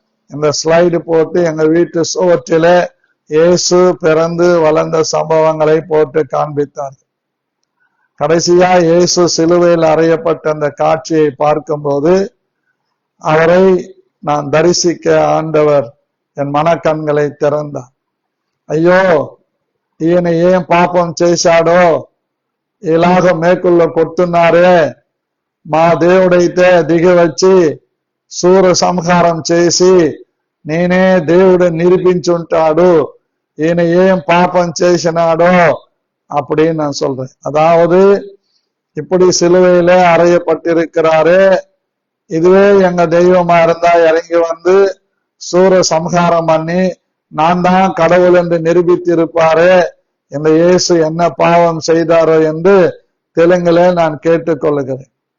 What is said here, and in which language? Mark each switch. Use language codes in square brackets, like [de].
[ta] இந்த ஸ்லைடு போட்டு எங்க வீட்டு சுவற்றில இயேசு பிறந்து வளர்ந்த சம்பவங்களை போட்டு காண்பித்தார். கடைசியா இயேசு சிலுவையில் அறையப்பட்ட அந்த காட்சியை பார்க்கும்போது அவரை நான் தரிசிக்க ஆண்டவர் என் மனக்கண்களை திறந்தார். [te] అయ్యో ఈయన ఏం పాపం చేశాడో ఇలాగ మేకుల్లో కొడుతున్నారే, మా దేవుడైతే దిగి వచ్చి సూర సంహారం చేసి నేనే దేవుడు నిరూపించుంటాడు, ఈయన ఏం పాపం చేసినాడో [ta] அப்படின்னு நான் சொல்றேன். அதாவது இப்படி சிலுவையில அறையப்பட்டிருக்கிறாரு, இதுவே எங்க தெய்வமா இருந்தா இறங்கி வந்து சூர சம்ஹாரம் பண்ணி நான் தான் கடவுள் என்று நிரூபித்திருப்பாரு, இந்த இயேசு என்ன பாவம் செய்தாரோ என்று தெலுங்குல நான் கேட்டுக்கொள்ளுகிறேன்.